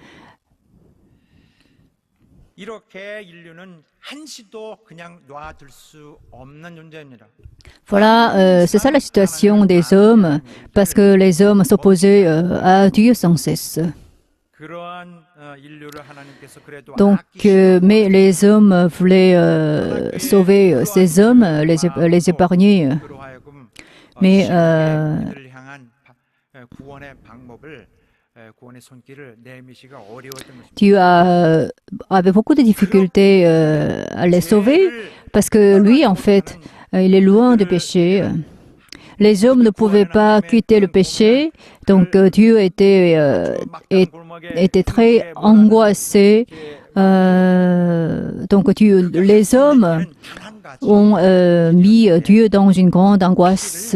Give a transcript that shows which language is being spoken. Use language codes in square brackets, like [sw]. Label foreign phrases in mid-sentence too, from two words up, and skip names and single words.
[ko] 이렇게 인류는 한시도 그냥 놔둘 수 없는 존재입니다. [fr] Voilà, c'est ça la situation des hommes, parce que les hommes s'opposaient à Dieu sans cesse. [ko] 그러한 인류를 하나님께서 그래도 [fr] Donc, mais les hommes voulaient sauver ces hommes, les épargner. [ko] 그로 하여금 [fr] Mais [ko] 그들을 향한 구원의 방법을 구원의 손길을 내미시가 어려웠던 것입니다. [fr] Dieu avait beaucoup de difficultés à les sauver, parce que lui, en fait, il est loin du péché. Les hommes ne pouvaient pas quitter le péché, donc Dieu était très angoissé Les hommes ont mis Dieu dans une grande angoisse.